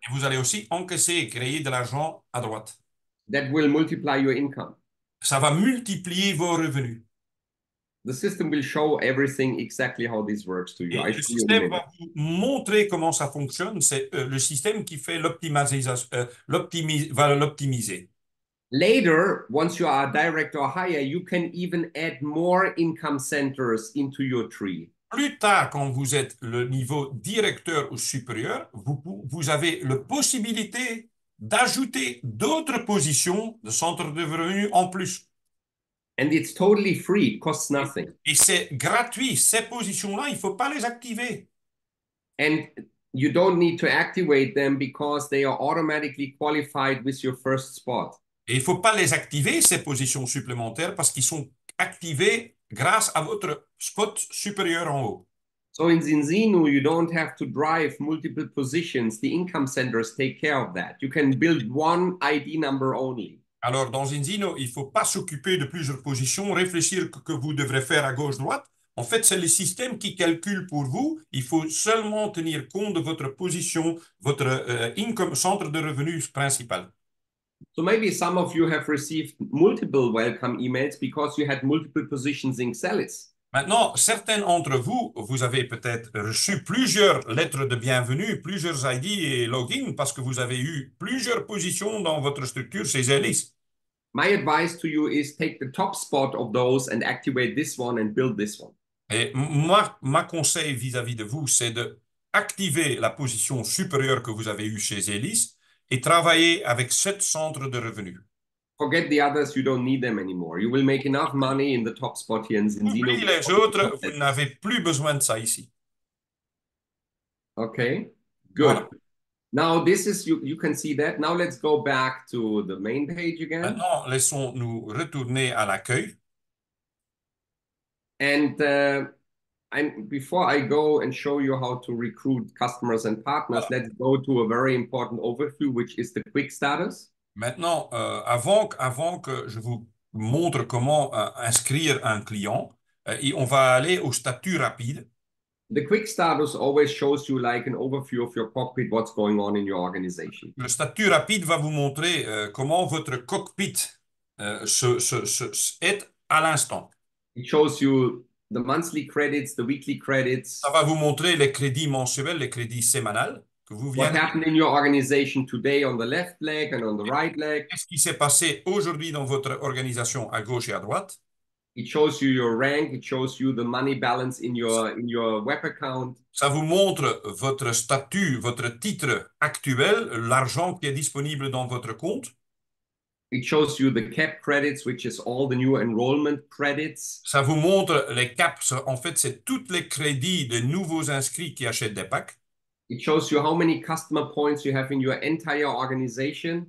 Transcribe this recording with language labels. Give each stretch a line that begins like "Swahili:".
French: et vous allez aussi encaisser et créer de l'argent à droite.
English: That will multiply your income.
French: Ça va multiplier vos revenus.
English: The system will show everything exactly how this works to you.
French: Et le système va vous montrer comment ça fonctionne. C'est le système qui fait l'optimisation, va l'optimiser.
English: Later, once you are a director or higher, you can even add more income centers into your tree.
French: Plus tard, quand vous êtes le niveau directeur ou supérieur, vous avez la possibilité d'ajouter d'autres positions de centre de revenus en plus.
English: And it's totally free, it costs nothing.
French: Et c'est gratuit. Ces positions-là, il ne faut pas les activer.
English: And you don't need to activate them because they are automatically qualified with your first spot.
French: Et il ne faut pas les activer, ces positions supplémentaires, parce qu'ils sont activés grâce à votre spot supérieur en haut.
English: So in Zinzino, you don't have to drive multiple positions. The income centers take care of that. You can build one ID number only.
French: Alors, dans Zinzino, il ne faut pas s'occuper de plusieurs positions, réfléchir que vous devrez faire à gauche-droite. En fait, c'est le système qui calcule pour vous. Il faut seulement tenir compte de votre position, votre income, centre de revenus principal.
English: So maybe some of you have received multiple welcome emails because you had multiple positions in Xelis.
French: Maintenant, certains d'entre vous, vous avez peut-être reçu plusieurs lettres de bienvenue, plusieurs ID et login parce que vous avez eu plusieurs positions dans votre structure chez Zelis.
English: My advice to you is take the top spot of those and activate this one and build this one.
French: Et moi, ma conseil vis-à-vis de vous, c'est de activer la position supérieure que vous avez eue chez Zelis et travailler avec 7 centres de revenus.
English: Forget the others, you don't need them anymore. You will make enough money in the top spot here in Zinzino.
French: Oubliez les autres, vous n'avez plus besoin de ça ici.
English: Okay, good.
French: Voilà.
English: Now this is, you can see that. Now let's go back to the main page again.
French: Maintenant, laissons-nous retourner à l'accueil.
English: And before I go and show you how to recruit customers and partners, let's go to a very important overview, which is the quick status.
French: Maintenant, avant que je vous montre comment inscrire un client, et on va aller au statut rapide.
English: The quick status always shows you like an overview of your cockpit, what's going on in your organization.
French: Le statut rapide va vous montrer comment votre cockpit est à l'instant.
English: It shows you the monthly credits, the weekly credits.
French: Ça va vous montrer les crédits mensuels, les crédits sémanals que vous
English: What
French: venez.
English: happened in your organization today on the left leg and on the right leg.
French: Qu'est-ce qui s'est passé aujourd'hui dans votre organisation à gauche et à droite?
English: It shows you your rank. It shows you the money balance in your web account.
French: Ça vous montre votre statut, votre titre actuel, l'argent qui est disponible dans votre compte.
English: It shows you the cap credits, which is all the new enrollment credits.
French: Ça vous montre les caps. En fait, c'est tous les crédits de nouveaux inscrits qui achètent des packs.
English: It shows you how many customer points you have in your entire organization.